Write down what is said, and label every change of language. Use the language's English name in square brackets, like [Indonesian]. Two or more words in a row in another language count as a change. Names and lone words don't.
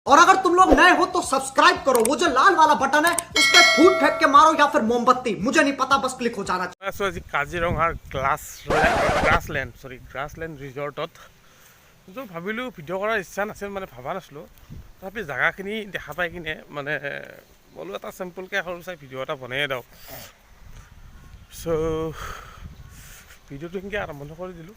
[Hindi] और अगर तुम लोग नए हो तो सब्सक्राइब करो, वो जो लाल वाला बटन है उस पर फूट फेंक के मारो या फिर मोमबत्ती, मुझे नहीं पता, बस क्लिक हो जाना चाहिए। [Assamese] আজি কাজিৰঙাৰ গ্ৰাছলেণ্ড ৰিজৰ্টত ভাবিলোঁ ভিডিঅ' কৰাৰ ইচ্ছা নাছিল, মানে ভবা নাছিলোঁ। তথাপি জেগাখিনি দেখা পাই কিনে মানে বোলো এটা চিম্পলকৈ সৰু চাই ভিডিঅ' এটা বনাই দিওঁ। চ' ভিডিঅ'টো সেনেকৈ আৰম্ভ কৰি দিলোঁ।